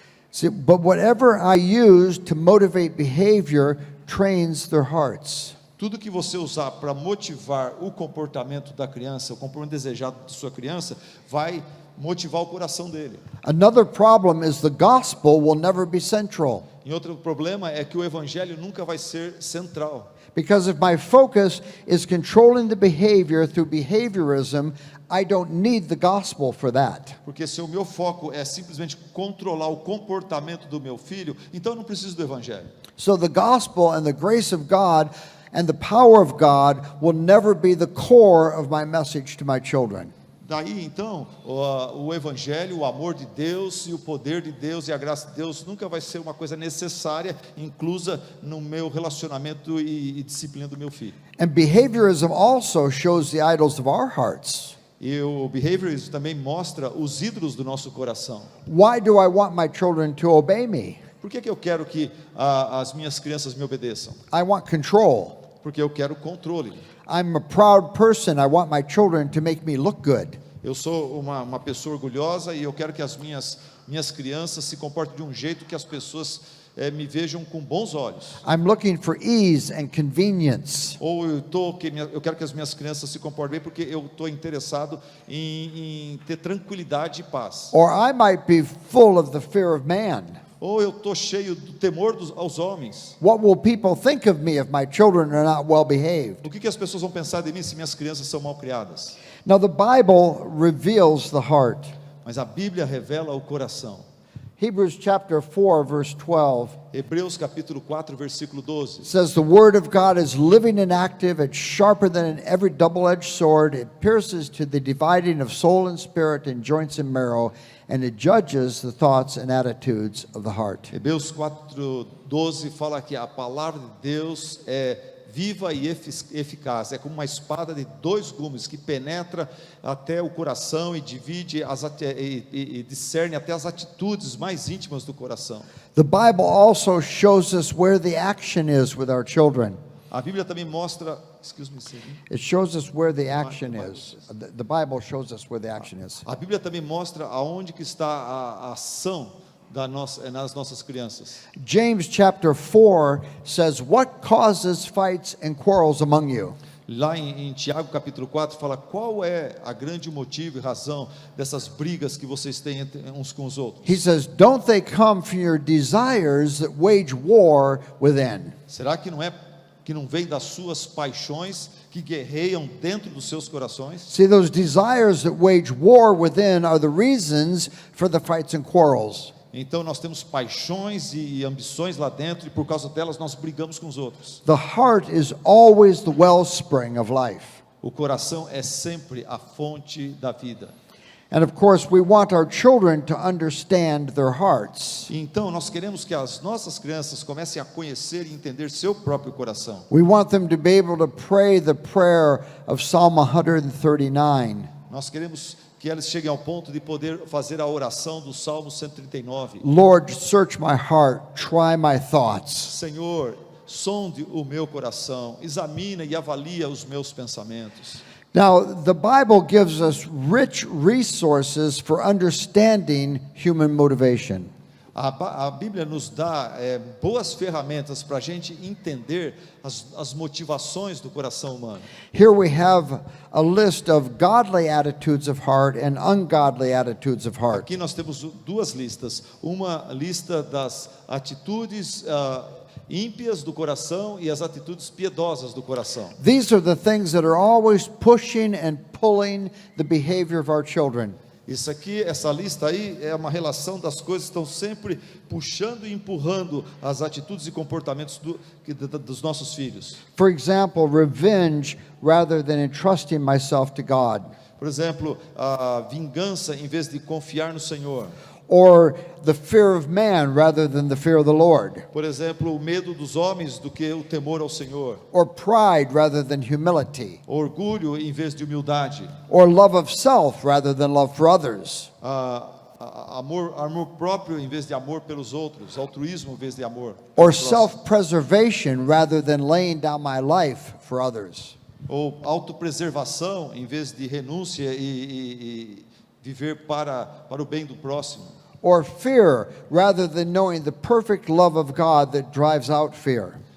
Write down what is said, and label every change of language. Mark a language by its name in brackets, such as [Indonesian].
[English] See, but whatever I use to motivate behavior trains their hearts. [Portuguese] Tudo que você usar para motivar o comportamento da criança, o comportamento desejado de sua criança, vai motivar o coração dele. [English] Another problem is the gospel will never be central. [Portuguese] E outro problema é que o evangelho nunca vai ser central. [English] Because if my focus is controlling the behavior through behaviorism, I don't need the gospel for that. [Portuguese] Porque se o meu foco é simplesmente controlar o comportamento do meu filho, então eu não preciso do evangelho. [English] So the gospel and the grace of God and the power of God will never be the core of my message to my children. [Portuguese] Daí então, o evangelho, o amor de Deus e o poder de Deus e a graça de Deus nunca vai ser uma coisa necessária, inclusa no meu relacionamento e disciplina do meu filho. [English] And behaviorism also shows the idols of our hearts. [Portuguese] E o behaviorism também mostra os ídolos do nosso coração. [English] Why do I want my children to obey me? [Portuguese] Por que eu quero que as minhas crianças me obedeçam? [English] I want control. [Portuguese] Porque eu quero controle. [English] I'm a proud person. I want my children to make me look good. [Portuguese] Eu sou uma pessoa orgulhosa e eu quero que as minhas crianças se comportem de um jeito que as pessoas me vejam com bons olhos. [English] I'm looking for ease and convenience. [Portuguese] Ou eu quero que as minhas crianças se comportem bem porque eu estou interessado em ter tranquilidade e paz. [English] Or I might be full of the fear of man. [Portuguese] Ou eu estou cheio do temor aos homens. [English] What will people think of me if my children are not well behaved? [Portuguese] O que as pessoas vão pensar de mim se minhas crianças são mal criadas? [English] Now the Bible reveals the heart. [Portuguese] Mas a Bíblia revela o coração. [English] Hebrews chapter 4 verse 12 [Portuguese] Hebreus capítulo 4 versículo 12 [English] says the word of God is living and active, it's sharper than every double-edged sword, it pierces to the dividing of soul and spirit and joints and marrow, and it judges the thoughts and attitudes of the heart. [Portuguese] Hebreus 4:12 fala que a palavra de Deus é viva e eficaz, é como uma espada de dois gumes que penetra até o coração e divide e discerne até as atitudes mais íntimas do coração. [English] The Bible also shows us where the action is with our children. [Portuguese] A Bíblia também mostra [English] Excuse me, Sidney. It shows us where the action Bible is. says. The Bible shows us where the action is. [Portuguese] A Bíblia também mostra aonde que está a ação nas nossas crianças. [English] James chapter 4 says, "What causes fights and quarrels among you?" [Portuguese] Lá em Tiago capítulo 4 fala qual é a grande motivo e razão dessas brigas que vocês têm uns com os outros. [English] He says, "Don't they come from your desires that wage war within?" [Portuguese] Será que não vem das suas paixões que guerreiam dentro dos seus corações? [English] See, those desires that wage war within are the reasons for the fights and quarrels. [Portuguese] Então nós temos paixões e ambições lá dentro e por causa delas nós brigamos com os outros. [English] The heart is always the wellspring of life. [Portuguese] O coração é sempre a fonte da vida. [English] And of course, we want our children to understand their hearts. [Portuguese] Então nós queremos que as nossas crianças comecem a conhecer e entender seu próprio coração. [English] We want them to be able to pray the prayer of Psalm 139. [Portuguese] Nós queremos que eles cheguem ao ponto de poder fazer a oração do Salmo 139. [English] Lord, search my heart, try my thoughts. [Portuguese] Senhor, sonde o meu coração, examina e avalia os meus pensamentos. [English] Now, the Bible gives us rich resources for understanding human motivation. [Portuguese] A Bíblia nos dá boas ferramentas para a gente entender as motivações do coração humano. [English] Here we have a list of godly attitudes of heart and ungodly attitudes of heart. [Portuguese] Aqui nós temos duas listas. Uma lista das atitudes ímpias do coração e as atitudes piedosas do coração. [English] These are the things that are always pushing and pulling the behavior of our children. [Portuguese] Isso aqui, essa lista aí é uma relação das coisas que estão sempre puxando e empurrando as atitudes e comportamentos dos nossos filhos. [English] For example, revenge rather than entrusting myself to God. [Portuguese] Por exemplo, a vingança em vez de confiar no Senhor. [English] Or the fear of man rather than the fear of the Lord. [Portuguese] Por exemplo, o medo dos homens do que o temor ao Senhor. [English] Or pride rather than humility. [Portuguese] Orgulho em vez de humildade. [English] Or love of self rather than love for others. [Portuguese] Amor próprio em vez de amor pelos outros. Altruísmo em vez de amor. [English] Or self-preservation rather than laying down my life for others. [Portuguese] Ou autopreservação em vez de renúncia e viver para o bem do próximo. [English] Or fear rather than knowing the perfect love of God that drives out fear.